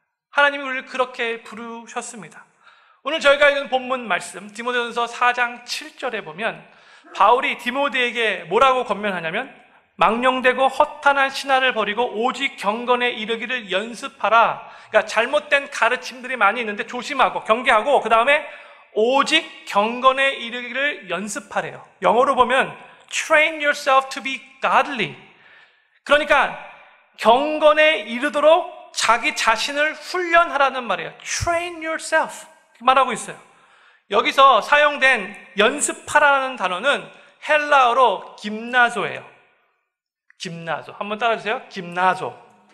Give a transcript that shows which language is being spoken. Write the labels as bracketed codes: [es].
[ko] 하나님이 우리를 그렇게 부르셨습니다. 오늘 저희가 읽은 본문 말씀 디모데전서 4장 7절에 보면 바울이 디모데에게 뭐라고 권면하냐면, 망령되고 허탄한 신화를 버리고 오직 경건에 이르기를 연습하라. 그러니까 잘못된 가르침들이 많이 있는데 조심하고 경계하고, 그 다음에 오직 경건에 이르기를 연습하래요. 영어로 보면 [en] train yourself to be godly. [ko] 그러니까 경건에 이르도록 자기 자신을 훈련하라는 말이에요. [en] train yourself [ko] 말하고 있어요. 여기서 사용된 연습하라는 단어는 헬라어로 김나조예요. 김나조. 한번 따라주세요. 김나조.